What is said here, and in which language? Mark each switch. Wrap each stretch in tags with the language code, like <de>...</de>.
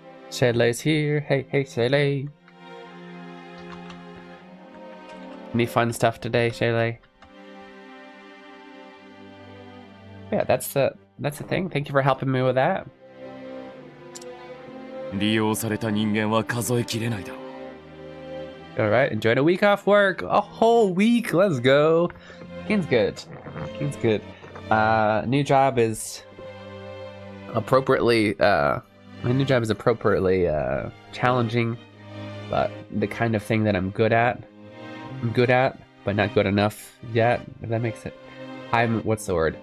<en>Shelley's here. Hey, Shelley. Any fun stuff today, Shelley? Yeah, that's the thing. Thank you for helping me with that.</en> <ja>利用された人間は数えきれないだろう。</ja> <en>All right, enjoyed a week off work. A whole week. Let's go. Keen's good. Keen's good. New job is appropriately. My new job is appropriately challenging, but the kind of thing that I'm good at, but not good enough yet. If that makes it. What's the word?</en>